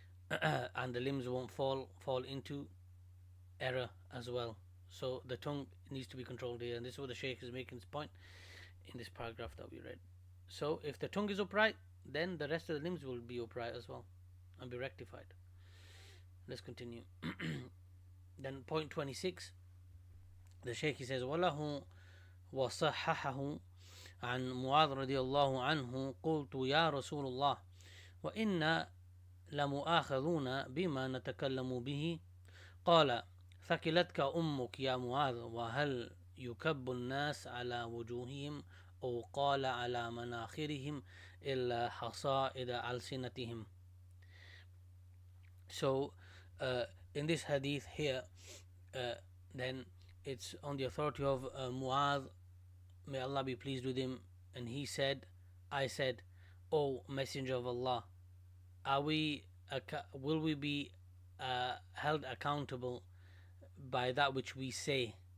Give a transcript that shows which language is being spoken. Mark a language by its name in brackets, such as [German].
[English] And the limbs won't fall into error as well. So the tongue needs to be controlled here, and this is what the Shaykh is making his point in this paragraph that we read. So if the tongue is upright, then the rest of the limbs will be upright as well and be rectified. Let's continue. Then point 26, the Shaykh, he says, [Arabic] وَلَهُ وَصَحَّحَهُ عن معاذ رضي الله عنه قلت يا رسول الله وإنا لمؤاخذون بما نتكلم به قال ثكلتك أمك يا معاذ وهل يكب الناس على وجوههم أو قال على مناخرهم إلا حصائد ألسنتهم. [English] So in this hadith here, then it's on the authority of Mu'adh, may Allah be pleased with him, and he said, I said, O Messenger of Allah, will we be held accountable by that which we say?